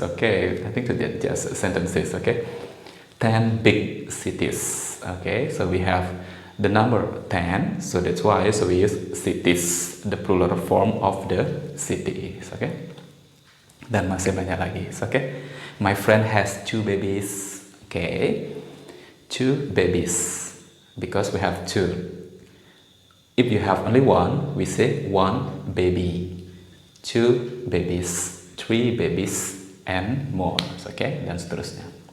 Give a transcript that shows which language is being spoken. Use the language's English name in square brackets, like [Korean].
[English] Okay, I think that's just sentences. Okay, 10 big cities. Okay, so we have the number 10, so that's why so we use cities, the plural form of the cities. [Indonesian] Okay, dan masih banyak lagi. [English] Okay, my friend has 2 babies. Okay, 2 babies because we have 2. If you have only one, we say 1 baby, 2 babies, 3 babies, and more. Okay, [Indonesian] dan seterusnya.